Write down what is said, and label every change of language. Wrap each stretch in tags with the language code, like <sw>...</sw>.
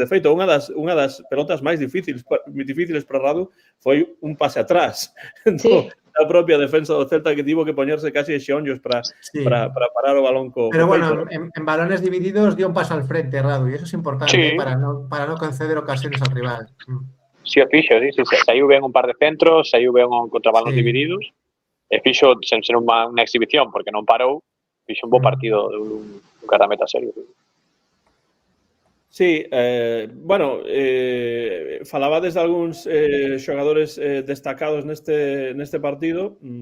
<gl>De feito, unha das pelotas máis difíciles para Radu foi un pase atrás da propia defensa do Celta que tivo que poñerse casi de xeonllos para parar o balón co</gl> <es>Pero bueno,</es> <gl>peito, ¿no?</gl> <es>en balones divididos dio un paso al frente Radu y eso es importante para no conceder ocasiones al rival.</es> <gl>Sí, o fixo, sí. Saiu ben un par de centros, saiu ben contra balóns divididos, e fixo, sen ser unha exhibición, porque non parou, fixo un bo partido dun guardameta serio. Sí, bueno, falabades de algúns xogadores destacados neste partido.</gl>